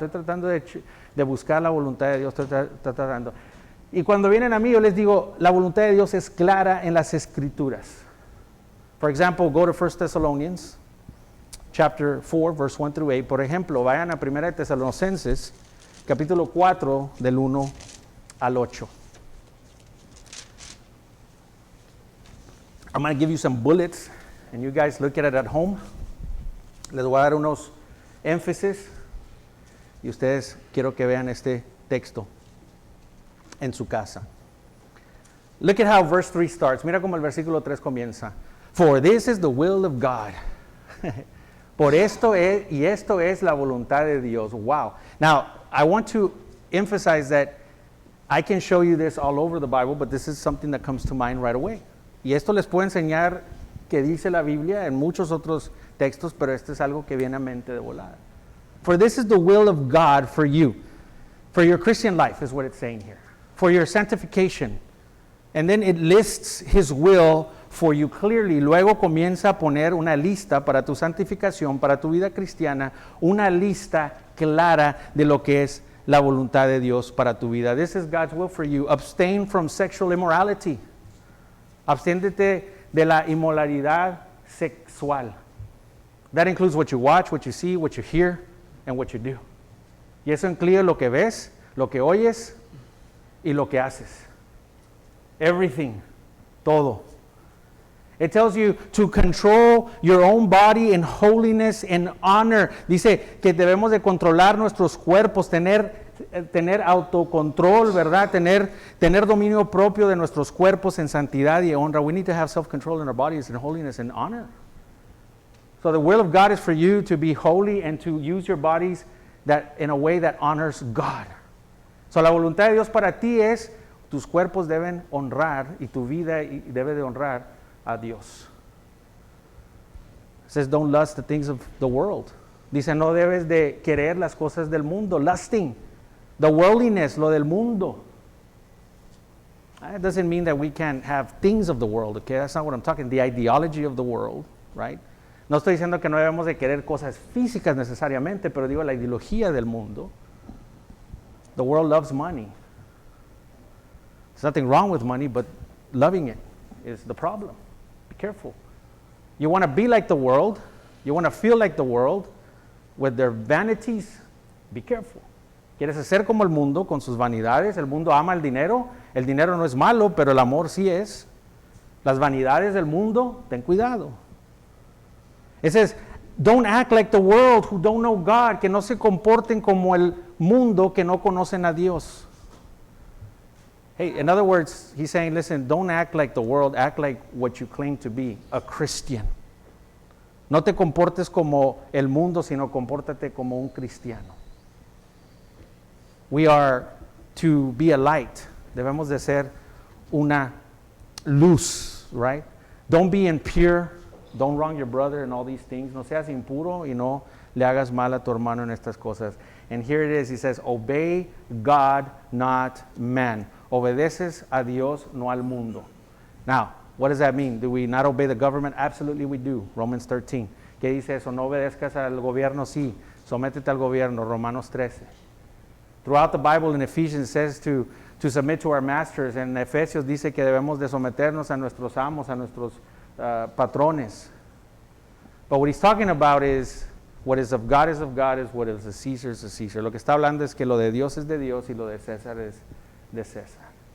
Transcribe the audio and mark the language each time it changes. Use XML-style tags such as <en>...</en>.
<es>Estoy tratando de buscar la voluntad de Dios. Estoy tratando. Y cuando vienen a mí, yo les digo, la voluntad de Dios es clara en las Escrituras.</es> <en>For example, go to 1 Thessalonians, chapter 4, verse 1 through 8.</en> <es>Por ejemplo, vayan a 1 Tesalonicenses, capítulo 4, del 1 al 8.</es> <en>I'm going to give you some bullets, and you guys look at it at home.</en> <es>Les voy a dar unos énfasis, y ustedes quiero que vean este texto en su casa.</es> <en>Look at how verse 3 starts.</en> <es>Mira cómo el versículo 3 comienza.</es> <en>For this is the will of God.</en> <es>Por esto es, y esto es la voluntad de Dios.</es> <en>Wow. Now, I want to emphasize that I can show you this all over the Bible, but this is something that comes to mind right away.</en> <es>Y esto les puedo enseñar que dice la Biblia en muchos otros textos, pero este es algo que viene a mente de volada.</es> <en>For this is the will of God for you, for your Christian life is what it's saying here, for your sanctification. And then it lists His will for you clearly.</en> <es>Luego comienza a poner una lista para tu santificación, para tu vida cristiana, una lista clara de lo que es la voluntad de Dios para tu vida.</es> <en>This is God's will for you. Abstain from sexual immorality.</en> <es>Absténdete de la inmoralidad sexual.</es> <en>That includes what you watch, what you see, what you hear, and what you do.</en> <es>Y eso incluye lo que ves, lo que oyes y lo que haces.</es> <en>Everything.</en> <es>Todo.</es> <en>It tells you to control your own body in holiness and honor.</en> <es>Dice que debemos de controlar nuestros cuerpos, tener autocontrol, ¿verdad? Tener dominio propio de nuestros cuerpos en santidad y honra.</es> <en>We need to have self-control in our bodies in holiness and honor. So the will of God is for you to be holy and to use your bodies that in a way that honors God. So</en> <es>la voluntad de Dios para ti es, tus cuerpos deben honrar y tu vida debe de honrar a Dios.</es> <en>It says don't lust the things of the world.</en> <es>Dice no debes de querer las cosas del mundo.</es> <en>Lusting, the worldliness,</en> <es>lo del mundo.</es> <en>It doesn't mean that we can't have things of the world, okay? That's not what I'm talking. The ideology of the world, right?</en> <es>No estoy diciendo que no debemos de querer cosas físicas necesariamente, pero digo la ideología del mundo.</es> <en>The world loves money. There's nothing wrong with money, but loving it is the problem. Be careful. You want to be like the world. You want to feel like the world with their vanities. Be careful.</en> <es>¿Quieres ser como el mundo con sus vanidades? El mundo ama el dinero. El dinero no es malo, pero el amor sí es. Las vanidades del mundo, ten cuidado.</es> <en>It says, don't act like the world who don't know God.</en> <es>Que no se comporten como el mundo que no conocen a Dios.</es> <en>Hey, in other words, he's saying, listen, don't act like the world, act like what you claim to be, a Christian.</en> <es>No te comportes como el mundo, sino compórtate como un cristiano.</es> <en>We are to be a light.</en> <es>Debemos de ser una luz,</es> <en>right? Don't be impure. Don't wrong your brother and all these things.</en> <es>No seas impuro y no le hagas mal a tu hermano en estas cosas.</es> <en>And here it is, he says, obey God, not man.</en> <es>Obedeces a Dios, no al mundo.</es> <en>Now, what does that mean? Do we not obey the government? Absolutely we do. Romans 13.</en> <es>¿Qué dice eso? No obedezcas al gobierno, sí. Sométete al gobierno. Romanos 13.</es> <en>Throughout the Bible in Ephesians it says to submit to our masters.</en> <es>En Efesios dice que debemos de someternos a nuestros amos, a nuestros patrones.</es> <en>But what he's talking about is what is of God is of God, is what is of Caesar is of Caesar.</en> <es>Lo que está hablando es que lo de Dios es de Dios y lo de César es de César.</es>